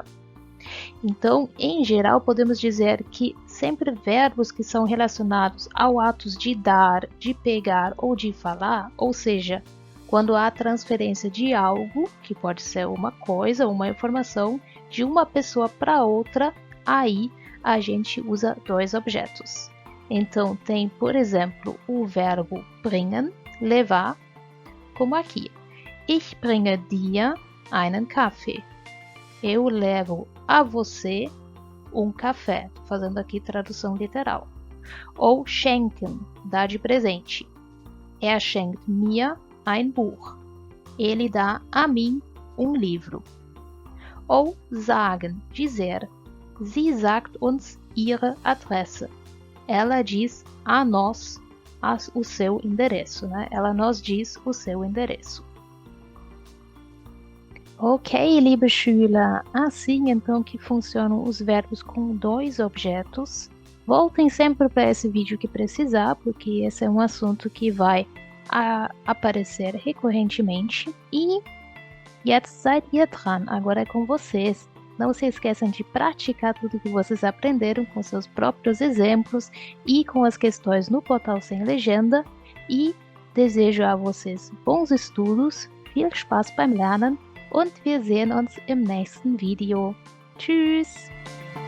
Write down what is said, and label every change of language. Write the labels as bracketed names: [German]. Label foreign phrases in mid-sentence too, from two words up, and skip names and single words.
[Portuguese] Então, em geral, podemos dizer que sempre verbos que são relacionados ao atos de dar, de pegar ou de falar, ou seja, quando há transferência de algo, que pode ser uma coisa, uma informação, de uma pessoa para outra, aí a gente usa dois objetos. Então, tem, por exemplo, o verbo bringen, levar, como aqui. [German] Ich bringe dir einen Kaffee. [Portuguese] Eu levo a você um café. Estou fazendo aqui tradução literal. Ou schenken, dar de presente. [German] Er schenkt mir ein Buch. [Portuguese] Ele dá a mim um livro. Ou sagen, dizer. [German] Sie sagt uns ihre Adresse. [Portuguese] Ela diz a nós o seu endereço, né? Ela nos diz o seu endereço. [German] Ok, liebe Schüler, [Portuguese] assim então que funcionam os verbos com dois objetos. Voltem sempre para esse vídeo que precisar, porque esse é um assunto que vai aparecer recorrentemente. [German] E jetzt seid ihr dran, [Portuguese] agora é com vocês. Não se esqueçam de praticar tudo que vocês aprenderam com seus próprios exemplos e com as questões no portal Sem Legenda. E desejo a vocês bons estudos, [German] viel Spaß beim Lernen und wir sehen uns im nächsten Video. Tschüss!